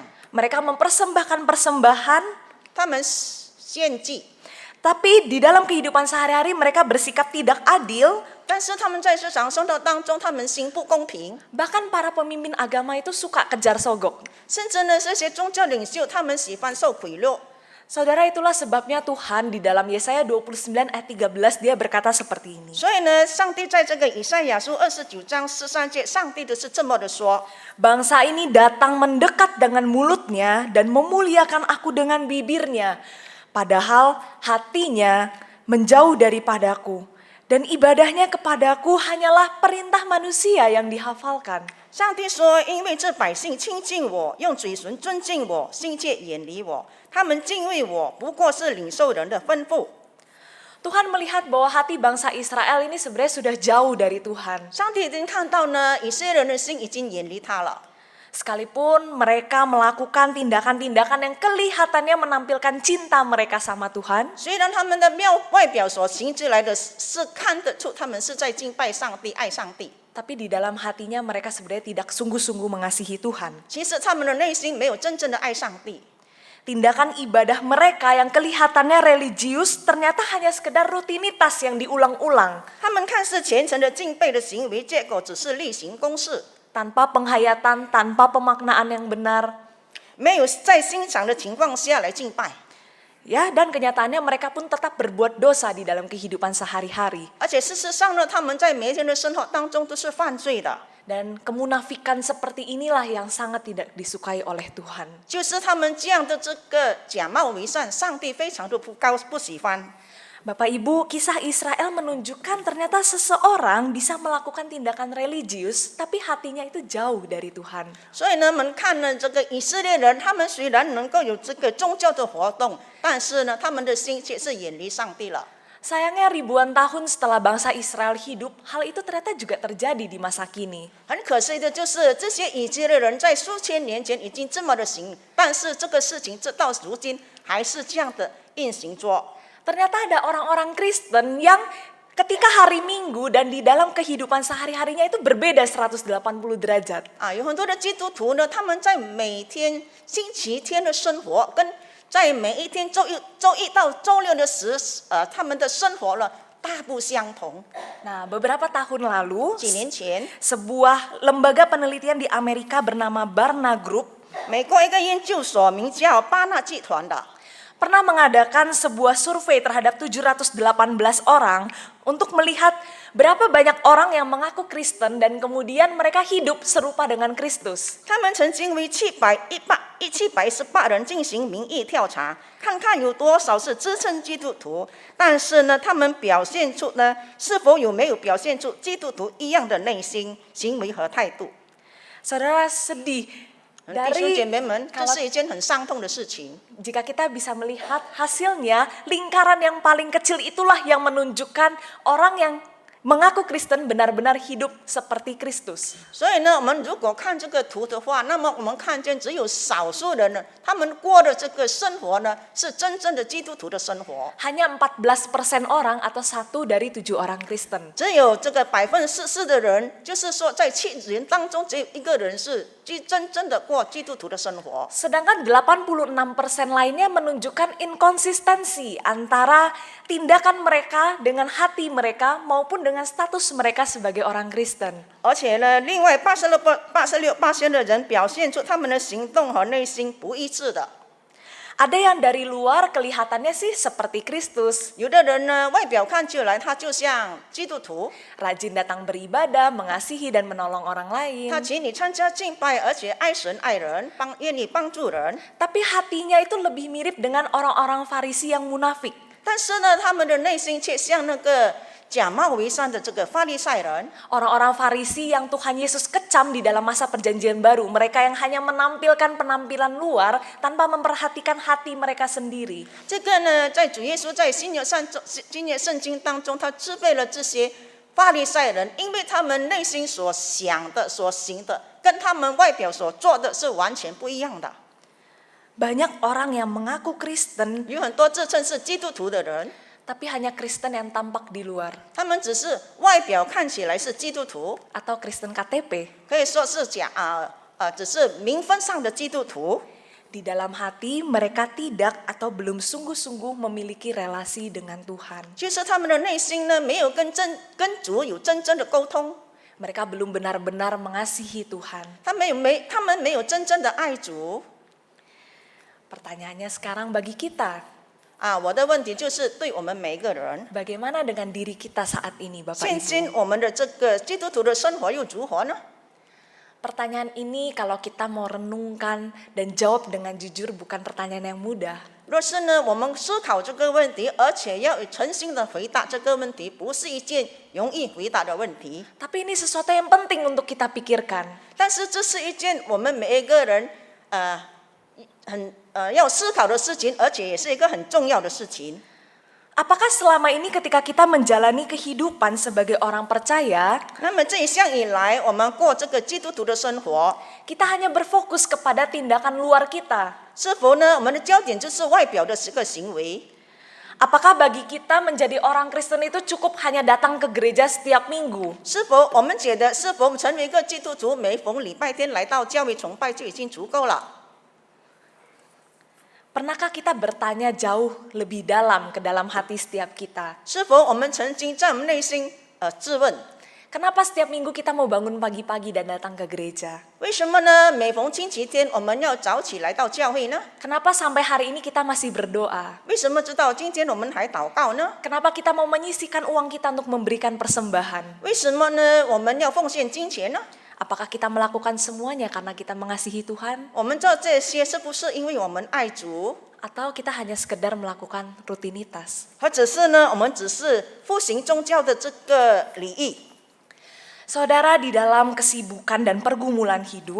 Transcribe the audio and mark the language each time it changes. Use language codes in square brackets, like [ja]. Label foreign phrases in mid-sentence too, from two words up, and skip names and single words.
[id] Mereka mempersembahkan persembahan, [zh] 他们献祭， [id] tapi di dalam kehidupan sehari-hari mereka bersikap tidak adil. [zh] 但是他们在日常生活当中，他们行不公平， [id] Bahkan para pemimpin agama itu suka kejar sogok. [zh] 甚至呢这些宗教领袖，他们喜欢受贿赂。 [id] Saudara, itulah sebabnya Tuhan di dalam Yesaya 29 ayat 13 dia berkata seperti ini. [zh] 所以呢，上帝在这个以赛亚书29章13节，上帝的是这么的说： [id] Bangsa ini datang mendekat dengan mulutnya dan memuliakan aku dengan bibirnya. Padahal hatinya menjauh daripadaku. Dan ibadahnya kepadaku hanyalah perintah manusia yang dihafalkan. [zh] 上帝说：“因为这百姓亲近我，用嘴唇尊敬我，心却远离我。他们敬畏我，不过是领受人的吩咐。” [id] Tuhan melihat bahwa hati bangsa Israel ini sebenarnya sudah jauh dari Tuhan. [zh] 上帝已经看到呢，以色列人的心已经远离他了。 [id] Sekalipun mereka melakukan tindakan-tindakan yang kelihatannya menampilkan cinta mereka sama Tuhan, [zh] 虽然他们的外表所行之来的是看得出他们是在敬拜上帝、爱上帝， [id] tapi di dalam hatinya mereka sebenarnya tidak sungguh-sungguh mengasihi Tuhan. [zh] 其实他们的内心没有真正的爱上帝。 [id] Tindakan ibadah mereka yang kelihatannya religius ternyata hanya sekedar rutinitas yang diulang-ulang, [zh] 他们看似虔诚的敬拜的行为，结果只是例行公事， [id] tanpa penghayatan, tanpa pemaknaan yang benar. [zh] 没有在欣赏的情况下来敬拜。 [id] Ya, dan kenyataannya mereka pun tetap berbuat dosa di dalam kehidupan sehari-hari. [zh] 而且事实上呢，他们在每一天的生活当中都是犯罪的， [id] Dan kemunafikan seperti inilah yang sangat tidak disukai oleh Tuhan. [zh] 就是他们这样的这个假冒为善，上帝非常的不喜欢。 [id] Bapak Ibu, kisah Israel menunjukkan ternyata seseorang bisa melakukan tindakan religius, tapi hatinya itu jauh dari Tuhan. [zh] 所以呢，我们看呢，这个以色列人，他们虽然能够有这个宗教的活动，但是呢，他们的心却是远离上帝了。 [id] Sayangnya ribuan tahun setelah bangsa Israel hidup, hal itu ternyata juga terjadi di masa kini. [zh] 很可惜的就是，这些以色列人在数千年前已经这么的行，但是这个事情直到如今还是这样的运行着。 [id] Ternyata ada orang-orang Kristen yang ketika hari Minggu dan di dalam kehidupan sehari-harinya itu berbeda 180 derajat. [zh] 有很多的基督徒呢，他们在每天星期天的生活，跟在每一天周一到周六的他们的生活呢，大不相同。 [id] Nah, beberapa tahun lalu, [zh] 几年前， [id] sebuah lembaga penelitian di Amerika bernama Barna Group [zh] 美国一个研究所名叫巴纳集团的， [id] pernah mengadakan sebuah survei terhadap 718 orang untuk melihat berapa banyak orang yang mengaku Kristen dan kemudian mereka hidup serupa dengan Kristus. [zh] 他们曾经为718人进行民意调查，看看有多少是自称基督徒，但是呢，他们表现出呢，是否有没有表现出基督徒一样的内心、行为和态度？ [id] Saudara, sedih [zh] 弟兄姐 [id] dari [zh] 妹们，这是一件很伤痛的事情。 [id] jika kita bisa melihat hasilnya, lingkaran yang paling kecil itulah yang menunjukkan orang yang mengaku Kristen benar-benar hidup seperti Kristus. [zh] 所以呢，我们如果看这个图的话，那么我们看见只有少数人呢，他们过的这个生活呢，是真正的基督徒的生活。 [id] Hanya 14% orang atau 1 dari 7 orang Kristen. [zh] 只有这个44%的人，就是说在7人当中，只有1个人是真正的过基督徒的生活。 [id] Sedangkan 86% lainnya menunjukkan inkonsistensi antara tindakan mereka dengan hati mereka maupun dengan status mereka sebagai orang Kristen. [zh] 而且呢，另外86%的人表现出他们的行动和内心不一致的。 [id] Ada yang dari luar kelihatannya sih seperti Kristus, [zh] 有的人呢，外表看起来他就像基督徒， [id] rajin datang beribadah, mengasihi dan menolong orang lain. [zh] 他请你参加敬拜，而且爱神爱人，愿意帮助人。 [id] Tapi hatinya itu lebih mirip dengan orang-orang Farisi yang munafik. [zh] 但是呢，他们的内心却像那个假冒为善的这个法利赛人。 [id] Orang-orang Farisi yang Tuhan Yesus kecam di dalam masa perjanjian baru. Mereka yang hanya menampilkan penampilan luar tanpa memperhatikan hati mereka sendiri. [zh] 这个呢，在主耶稣在新约圣经当中，他自备了这些法利赛人，因为他们内心所想的、所行的，跟他们外表所做的是完全不一样的。 [id] Banyak orang yang mengaku Kristen, [zh] 有很多自称是基督徒的人， [id] tapi hanya Kristen yang tampak di luar, [zh] 他们只是外表看起来是基督徒， [id] atau Kristen KTP. [zh] 可以说是只是名分上的基督徒。 [id] Di dalam hati mereka tidak atau belum sungguh-sungguh memiliki relasi dengan Tuhan. [zh] 其实他们的内心呢，没有跟主有真正的沟通， [id] Mereka belum benar-benar mengasihi Tuhan. [zh] 他们没有真正的爱主。 [id] Pertanyaannya sekarang bagi kita, [zh] 我的问题就是对我们每一个人， [id] bagaimana dengan diri kita saat ini, Bapak [zh] 现 [id] Ibu? [zh] 今我们的这个基督徒的生活又如何呢？ [id] Pertanyaan ini kalau kita mau renungkan dan jawab dengan jujur bukan pertanyaan yang mudah. [zh] 若是呢，我们思考这个问题，而且要诚心的回答这个问题，不是一件容易回答的问题。 [id] Tapi ini sesuatu yang penting untuk kita pikirkan. [zh] 但是这是一件我们每一个人要思考的事情，而且也是一个很重要的事情。 [id] Apakah selama ini ketika kita menjalani kehidupan sebagai orang percaya, [zh] 那么这一向以来，我们过这个基督徒的生活， [id] kita hanya berfokus kepada tindakan luar kita? [zh] 是否呢？我们的焦点就是外表的这个行为？ [id] Apakah bagi kita menjadi orang Kristen itu cukup hanya datang ke gereja setiap minggu? [zh] 是否我们觉得，是否我们成为一个基督徒，每逢礼拜天来到教会崇拜就已经足够了？ [id] Pernahkah kita bertanya jauh lebih dalam ke dalam hati setiap kita? [zh] 是否我们曾经在我们内心自问， [id] Kenapa setiap minggu kita mau bangun pagi-pagi dan datang ke gereja? [zh] 为什么呢？每逢星期天我们要早起来到教会呢？ [id] Kenapa sampai hari ini kita masih berdoa? [zh] 为什么直到今天我们还祷告呢？ [id] Kenapa kita mau menyisihkan uang kita untuk memberikan persembahan? [zh] 为什么呢？我们要奉献金钱呢？ [id] Apakah kita melakukan semuanya karena kita mengasihi Tuhan? [zh] 我们做这些是不是因为我们爱主， [id] Atau kita hanya sekedar melakukan rutinitas? [zh] 或者是呢，我们只是复行宗教的这个礼仪？ [id] Saudara, di dalam kesibukan dan pergumulan hidup,